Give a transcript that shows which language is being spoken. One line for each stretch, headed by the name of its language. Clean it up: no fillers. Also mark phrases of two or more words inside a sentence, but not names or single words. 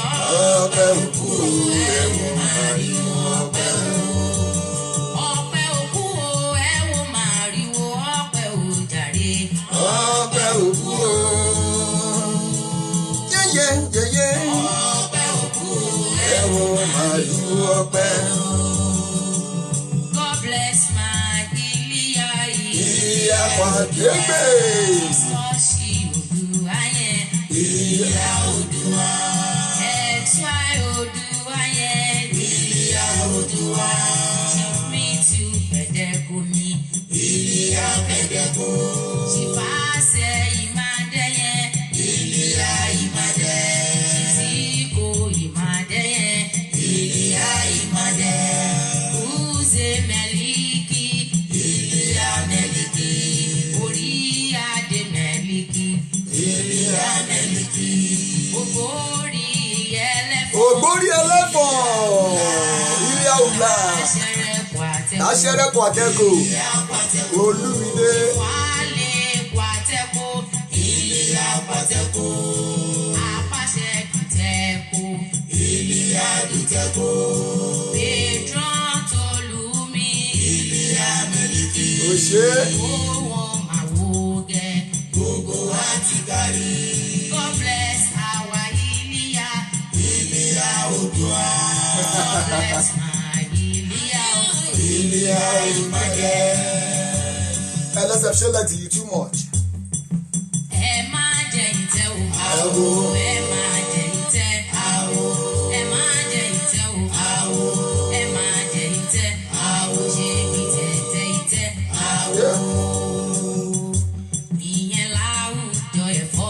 Yoruba: Ọpẹ́ òkú ẹ̀wọ̀n ariwo ọpẹ́ òkú. Ọpẹ́ òkú o, ẹ wo màrìwò ọpẹ́ ò jàre. Ọpẹ́ òkú o. Yéyéyéyé. Ọpẹ́ òkú Ẹ̀wọ̀n ariwo ọpẹ́.
English: God bless my Ilíyá
Yoruba: Ìyá pàdé gbé. Sọ́ọ̀ṣì Òdùwà yẹn. Ìyá Òdùwà. XY Òdùwà yẹn. Ilíyá Òdùwà. Chief me to Pẹ̀dẹ́kù mi. Ilíyá Pẹ̀dẹ́kù. Ṣìfàṣẹ Ìmàdé yẹn. Ilíyá Ìmàdé. Ṣìṣìkò Ìmàdé yẹn. Ilíyá Ìmàdé. Uze Mẹ́líkì. Ilíyá Mẹ́líkì. Orí Adé Mẹ́líkì. Ilíyá Mẹ́líkì. Ògbórí ẹlẹ́fọ̀n. Ògbórí ẹlẹ́fọ̀n. Ilé àwùlà. Aṣẹ́rẹ́kọ̀ àtẹ̀kọ́. Aṣẹ́rẹ́kọ̀ àtẹ́kọ̀. Olúmídé. Wálé Kwàtẹ́kọ̀. Ilíyá Kwàtẹ́kọ̀. Apàṣẹ Dùtẹ́kọ̀. Ilíyá Dùtẹ́kọ̀. Pétrọ́n Tolúmi. Ilíyá Mẹ́líkì. Òṣè. Owó Màwògẹ́. Gbogbo wa ti kárí.
English: God bless our Ilíyá. Ilíyá Òdùwà. God bless my Ilíyá.
Yoruba: Ilé Ìmàdé. ẹlẹ́sẹ̀ ṣe lẹ́tì yìí
English: too much.
Yoruba: Ẹ máa jẹ ìtẹ́ o, àwo. Ẹ máa jẹ ìtẹ́, àwo. Ẹ máa jẹ ìtẹ́ o, àwo. Ẹ máa jẹ ìtẹ́, àwo. Ṣé ìtẹ́, àwo. Ìyẹn láwùjọ ẹ̀fọ́.